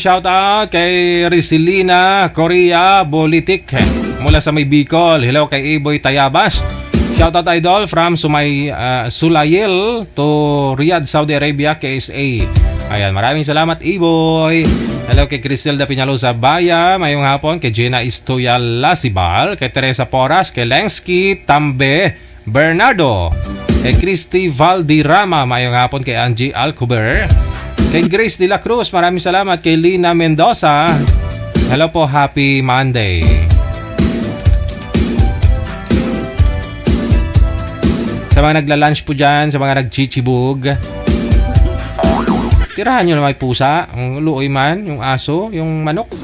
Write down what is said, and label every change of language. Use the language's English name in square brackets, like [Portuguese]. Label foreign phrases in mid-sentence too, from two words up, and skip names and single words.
[Filipino] Shoutout kay Rizelina Korea Bolitik mula sa may Bicol. Hello kay Iboy Tayabas. [English] Shoutout idol from Sulayil to Riyadh, Saudi Arabia, KSA. [Filipino] Ayan, maraming salamat Iboy. [Hiligaynon] Hello kay Criselda Piñalosa Baya, mayong hapon. Kay Gina Istoya Lasibal, kay Teresa Poras, kay Lensky Tambe Bernardo, kay Christy Valdirama, mayong hapon. Kay Angie Alcober, kay Grace De La Cruz, [Filipino] maraming salamat. Kay Lina Mendoza, hello po, [English] happy Monday. [Filipino] Sa mga nagla-lunch po dyan, sa mga nag-chichibug, tirahan nyo na may pusa, [Hiligaynon] ang luoy man, [Filipino] yung aso, yung manok.